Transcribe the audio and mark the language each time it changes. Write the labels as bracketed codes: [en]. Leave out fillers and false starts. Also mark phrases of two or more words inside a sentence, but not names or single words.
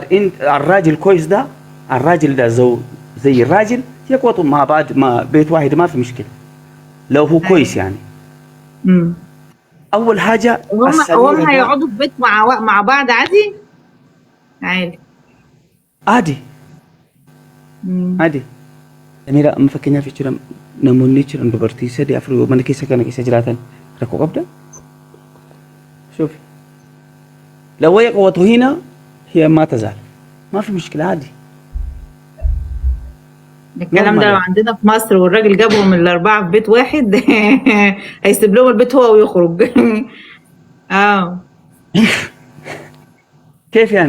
[ar] انت الراجل كويس ده، الراجل ده زي الراجل يقوتوا مع بعض، ما بيت واحد ما في مشكله لو هو كويس يعني. امم اول حاجه هم السميره ده هيقعدوا في بيت مع بعض عادي؟ عادي. عادي مم. عادي. [om] Mira, amma fakkeenyaaf jechuudha namoonni jiran dubartii 3 4 mana keessa jiraatan rakkoo qabda. [ar] Shoofi لو هي قوته هنا هي ما تزال، ما في مشكلة عادي. الكلام نورمال ده لو يعني. عندنا في مصر والراجل جابهم الاربعه في بيت واحد هيسيب لهم البيت هو ويخرج. اه كيف يعني؟